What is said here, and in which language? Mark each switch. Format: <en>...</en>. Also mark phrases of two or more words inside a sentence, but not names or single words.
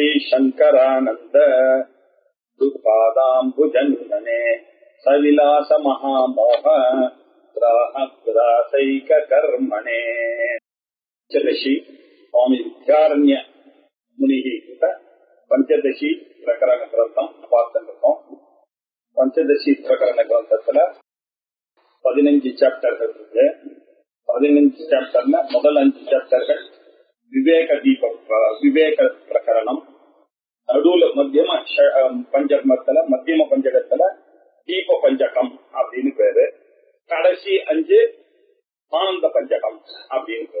<sa>शंकरानंद दुपादाम्बुजन्मने सविलास महामोह ग्राहग्रासैक कर्मणे पंचदशी स्वामी विद्यारण्य मुनि पंचदशी प्रकरण ग्रंथम பார்த்துட்டோம்.</sa> <ta>பஞ்சதசி பிரகரண கிரந்தத்துல 15 சாப்டர்கள் இருக்கு. 15 சாப்டர்ல முதல் 5 சாப்டர்கள் விவேக பிரகரணம், நடுவுல மத்தியம பஞ்சகத்துல மத்தியம பஞ்சகத்துல தீப பஞ்சகம் அப்படின்னு பேரு, கடைசி 5 ஆனந்த பஞ்சகம் அப்படின்னு பேரு.</ta>